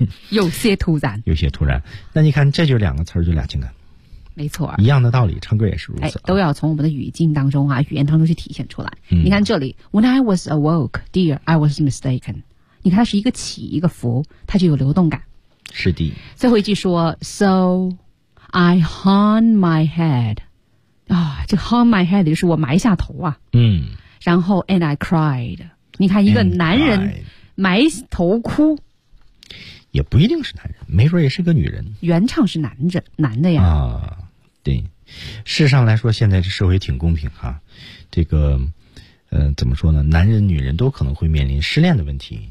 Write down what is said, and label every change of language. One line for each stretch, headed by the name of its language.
Chinese: 有些突然有些突然。那你看这就是两个词，就俩情感，没错，一样的道理，唱歌也是如此、哎、都要从我们的语境当中啊，语言当中去体现出来、嗯、你看这里
English: When I was awoke, dear, I was mistaken,
Chinese: 你看它是一个起一个伏，它就有流动感。是的，最后一句说
English: So I hung my head
Chinese: 啊，这
English: hung my head
Chinese: 就是我埋下头啊，嗯，然后
English: And I cried,
Chinese: 你看一个男人埋头哭，也不一定是男人，没准也是个女人。原唱是男的呀。啊，对，事上来说，现在这社会挺公平哈、啊。这个，怎么说呢？男人、女人都可能会面临失恋的问题。